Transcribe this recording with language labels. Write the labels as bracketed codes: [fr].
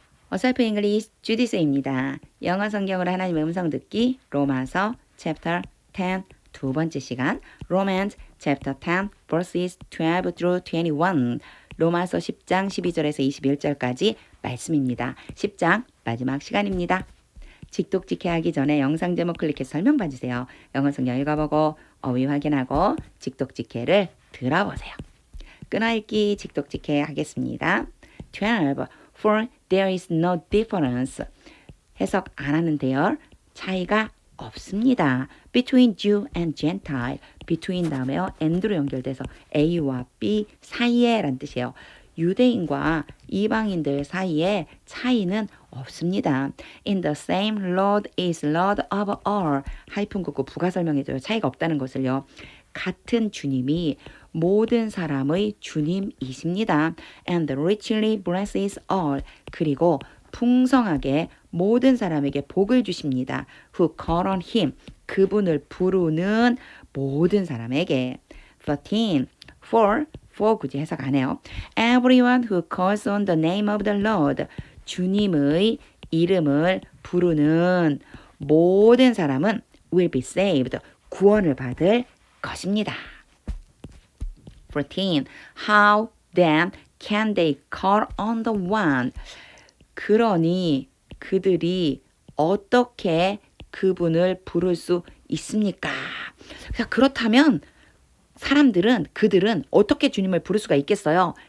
[ko] 어설픈 잉글리시 주디스입니다. 영어 성경으로 하나님의 음성 듣기 로마서 챕터 10 두 번째 시간 Romans chapter 10 verses 12 through 21 로마서 10장 12절에서 21절까지 말씀입니다. 10장 마지막 시간입니다. 직독직해하기 전에 영상 제목 클릭해서 설명 봐주세요. 영어 성경 읽어보고 어휘 확인하고 직독직해를 들어보세요. 끊어읽기 직독직해 하겠습니다. 12. [en] For there is no difference. [ko] 해석 안 하는데요. 차이가 없습니다. [en] Between Jew and Gentile. [ko] Between 다음에요. and로 연결돼서 A와 B 사이에 란 뜻이에요. 유대인과 이방인들 사이에 차이는 없습니다. [en] In the same Lord is Lord of all. [ko] 하이픈 긋고 부가 설명해줘요. 차이가 없다는 것을요. 같은 주님이 모든 사람의 주님이십니다. [en] And richly blesses all. [ko] 그리고 풍성하게 모든 사람에게 복을 주십니다. [en] Who call on him. [ko] 그분을 부르는 모든 사람에게. 13. For 굳이 해석 안 해요. [en] Everyone who calls on the name of the Lord. [ko] 주님의 이름을 부르는 모든 사람은 will be saved. 구원을 받을 것입니다. 14. [en] How then can they call on the one? [ko] 그러니 그들이 어떻게 그분을 부를 수 있습니까? 그렇다면 그들은 어떻게 주님을 부를 수가 있겠어요?